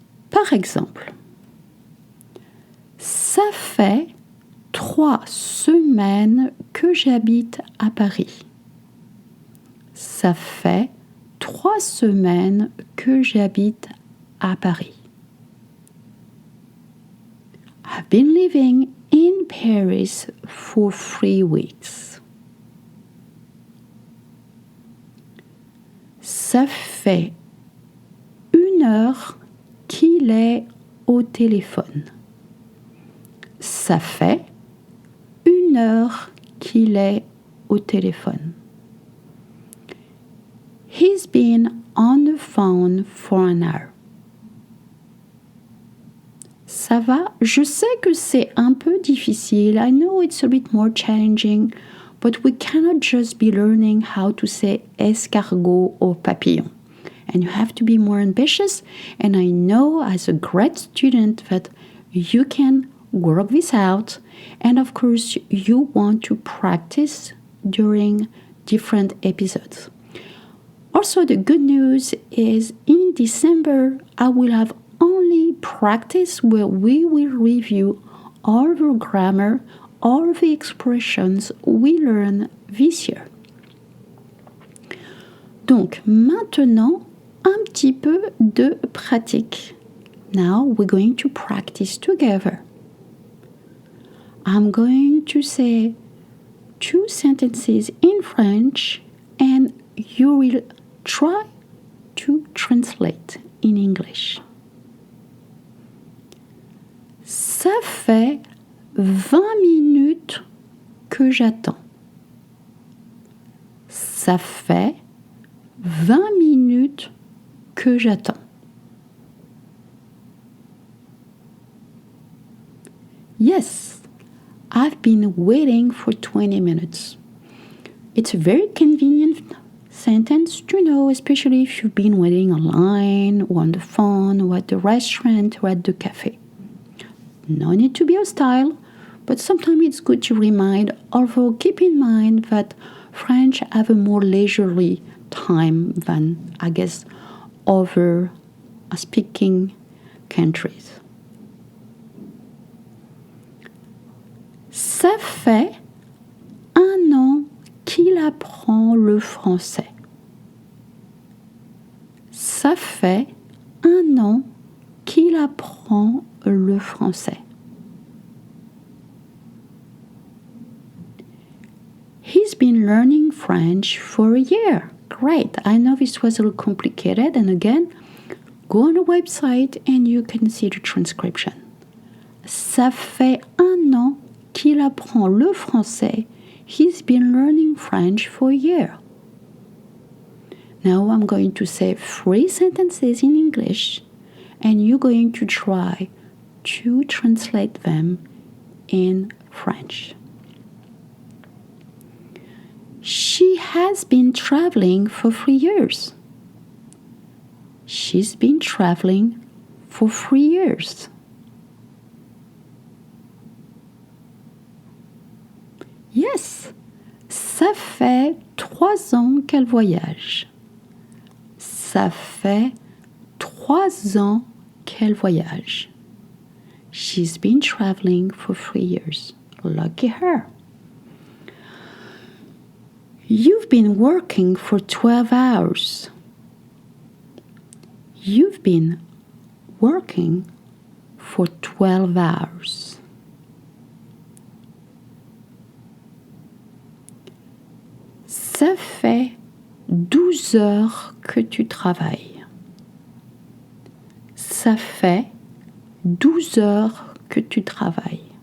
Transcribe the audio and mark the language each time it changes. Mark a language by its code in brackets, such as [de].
[fr] Par exemple, ça fait 3 semaines que j'habite à Paris. Ça fait 3 semaines que j'habite à Paris. [en] I've been living in Paris for 3 weeks. [fr] Ça fait 1 heure qu'il est au téléphone. Ça fait 1 heure qu'il est au téléphone. [en] He's been on the phone for an hour. [fr] Ça va? Je sais que c'est un peu difficile. [en] I know it's a bit more challenging, but we cannot just be learning how to say escargot or papillon. And you have to be more ambitious. And I know as a great student that you can work this out. And of course, you want to practice during different episodes. Also, the good news is in December, I will have only practice where we will review all the grammar, all the expressions we learned this year. [fr] Donc, maintenant, un petit peu de pratique. [en] Now, we're going to practice together. I'm going to say 2 sentences in French, and you will try to translate in English. [fr] Ça fait 20 minutes que j'attends. Ça fait 20 minutes que j'attends. [en] Yes, I've been waiting for 20 minutes. It's a very convenient sentence to know, especially if you've been waiting online or on the phone or at the restaurant or at the cafe. No need to be hostile, but sometimes it's good to remind, although keep in mind that French have a more leisurely time than, I guess, other speaking countries. [fr] Ça fait 1 an qu'il apprend le français. Ça fait 1 an qu'il apprend le français. [en] He's been learning French for a year. Great. I know this was a little complicated, and again, go on the website and you can see the transcription. [fr] Ça fait 1 an qu'il apprend le français. [en] He's been learning French for a year. Now I'm going to say 3 sentences in English and you're going to try to translate them in French. She has been traveling for 3 years. She's been traveling for 3 years. [fr] Yes, ça fait 3 ans qu'elle voyage. Ça fait 3 ans qu'elle voyage. [en] She's been traveling for 3 years. Lucky her. You've been working for 12 hours. You've been working for 12 hours. [fr] Ça fait 12 heures que tu travailles. Ça fait 12 heures que tu travailles.